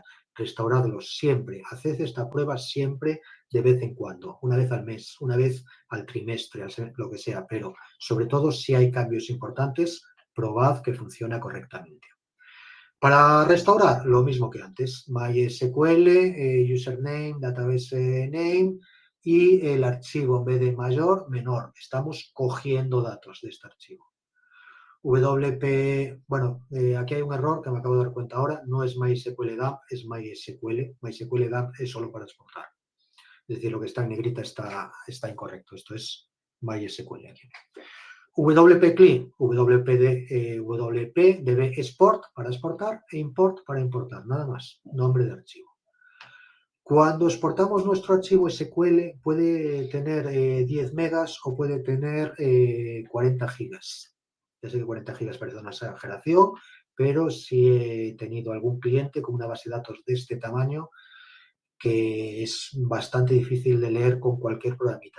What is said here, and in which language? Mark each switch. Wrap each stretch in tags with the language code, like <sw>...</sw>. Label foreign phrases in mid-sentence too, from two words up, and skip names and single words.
<es>Restauradlos siempre. Haced esta prueba siempre, de vez en cuando, una vez al mes, una vez al trimestre, lo que sea, pero sobre todo si hay cambios importantes, probad que funciona correctamente. Para restaurar, lo mismo que antes, MySQL,</es> <en>username, database name</en> <es>y el archivo en vez de mayor, menor. Estamos cogiendo datos de este archivo. WP, bueno, aquí hay un error que me acabo de dar cuenta ahora, no es MySQL dump, es MySQL. MySQL dump es solo para exportar. Es decir, lo que está en negrita está incorrecto. Esto es MySQL aquí. WP-Clean, WP-DB export para exportar e import para importar, nada más, nombre de archivo. Cuando exportamos nuestro archivo SQL puede tener 10 megas o puede tener 40 gigas. Ya sé que 40 gigas parece una exageración, pero sí he tenido algún cliente con una base de datos de este tamaño que es bastante difícil de leer con cualquier programita.</es>